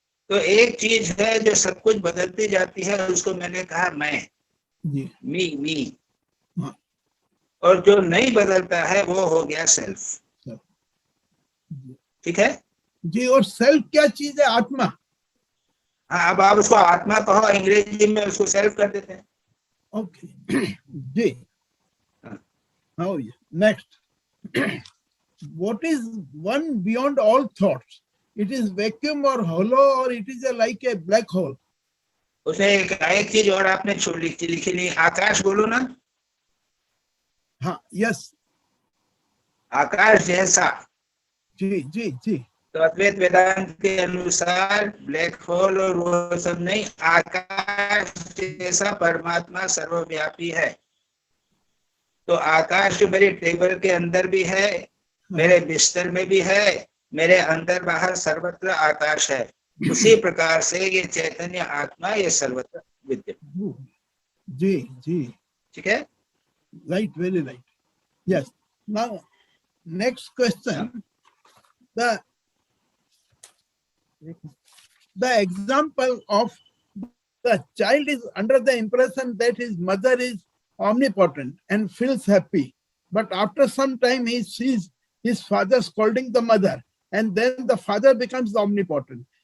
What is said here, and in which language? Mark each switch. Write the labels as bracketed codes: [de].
[hi] तो एक चीज है जो सब कुछ बदलती जाती है, उसको मैंने कहा मैं, मी। हाँ। और जो नहीं बदलता है वो हो गया सेल्फ। ठीक है जी। और सेल्फ क्या चीज है? आत्मा। हाँ, अब आप उसको आत्मा कहो, अंग्रेजी में उसको सेल्फ कर देते हैं। Okay ji. [en] Now next, what is one beyond all thoughts? It is vacuum or hollow, or it is like a black hole? [hi] उसने एक चीज और आपने लिखी नहीं, आकाश बोलो ना। हाँ, यस, आकाश जैसा। जी जी जी। तो अद्वैत वेदांत के अनुसार ब्लैक होल और वो सब नहीं, आकाश जैसा परमात्मा सर्वव्यापी है। तो आकाश जो मेरे टेबल के अंदर भी है, मेरे बिस्तर में भी है, मेरे अंदर बाहर सर्वत्र आकाश है। उसी प्रकार से ये चैतन्य आत्मा ये सर्वत्र विद्यमान। जी जी, ठीक है, [en] Right, very right, yes. Now next question, the example of the child is under the impression that his mother is omnipotent and feels happy, but after some time he sees his father scolding the mother, and then the father becomes omnipotent.